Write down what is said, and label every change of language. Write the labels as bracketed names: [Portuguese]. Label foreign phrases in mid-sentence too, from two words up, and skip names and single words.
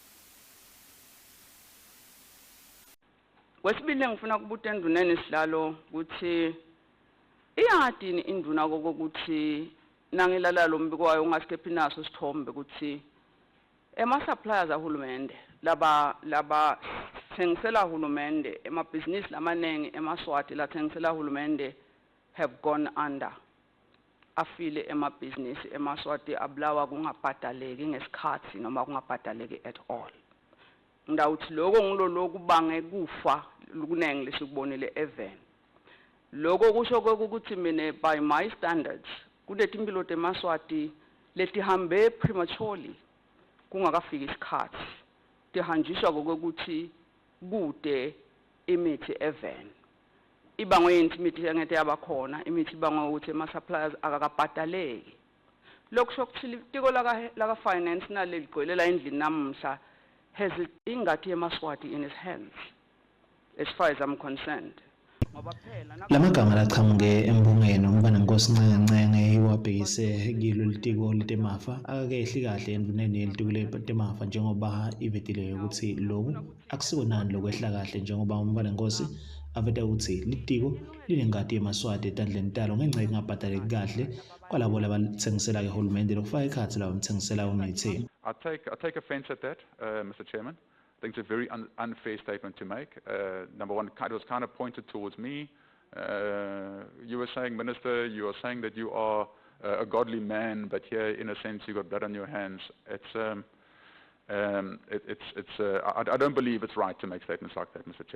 [Swati] Wesibili ngifuna kubuta enduneni sihlalo ukuthi iyadini induna kokuthi nangilala lo mbiko wayo ungasikephi naso sithombe ukuthi ema-suppliers ahulumende laba thengisela hulumende emabhizinisi lamanengi emaswati la thengisela hulumende [English] have gone under. [Swati] Afile emabhizinisi emaswati abulawa kungabhadaleki ngesikhathi noma kungabhadaleki [English] at all. [Swati] Ndawuthi lokho ngilo kubange kufa kunenge lesikubonile even. Lokho kusho ukuthi mina [English] by my standards [Swati] kuleti impilo temaswati letihambe prematurely kungakafiki isikhathi tihanjiswa ukuthi kude imithi even. Ibangwe imithi engeke yabakhona imithi ibangwe ukuthi ama-suppliers akakabhadaleki. Lokho shokuthi itiko laka finance naleligqwelela endlini namuhla has ingati yemaswati [English] in his hands as far as I'm concerned. [Swati] Lamagama laqhamuke embungeni umfana Nkosi Ncenge iwabhekise kilo litiko letemafa akekehli kahle enduneni yelitiko letemafa njengoba ivetile ukuthi lokhu akusiko nani lokwehla kahle njengoba umfana Nkosi aveta ukuthi litiko linengati yemaswati etandleni talo ngenxa engabhadaleki kahle kwalabo labathengisela ehulumende lokufaka ikhathi labo mthengisela umithi. [English] I take offense at that, Mr. Chairman. I think it's a very unfair statement to make. Number one, it was kind of pointed towards me. You were saying, Minister, you are saying that you are a godly man, but here, in a sense, you've got blood on your hands. I don't believe it's right to make statements like that, Mr.